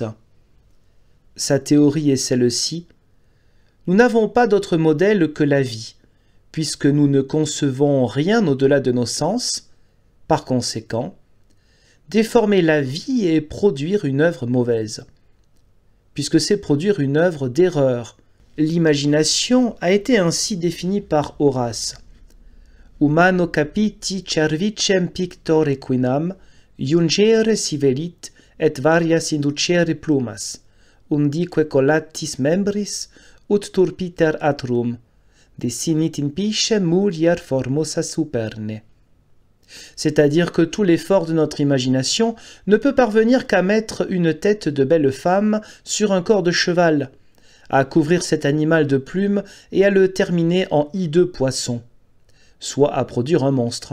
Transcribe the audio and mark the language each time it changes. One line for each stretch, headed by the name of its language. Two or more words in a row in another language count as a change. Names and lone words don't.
French: Sa théorie est celle-ci: nous n'avons pas d'autre modèle que la vie, puisque nous ne concevons rien au-delà de nos sens. Par conséquent, déformer la vie est produire une œuvre mauvaise, puisque c'est produire une œuvre d'erreur. L'imagination a été ainsi définie par Horace.
Latin: Humano capiti cervicem pictore quinam, iungere si velit, et varias inducere plumas, undique collatis membris, ut turpiter atrum, desinit in pisce mulier formosa superne.
French: C'est-à-dire que tout l'effort de notre imagination ne peut parvenir qu'à mettre une tête de belle femme sur un corps de cheval, à couvrir cet animal de plumes et à le terminer en hideux poisson, soit à produire un monstre.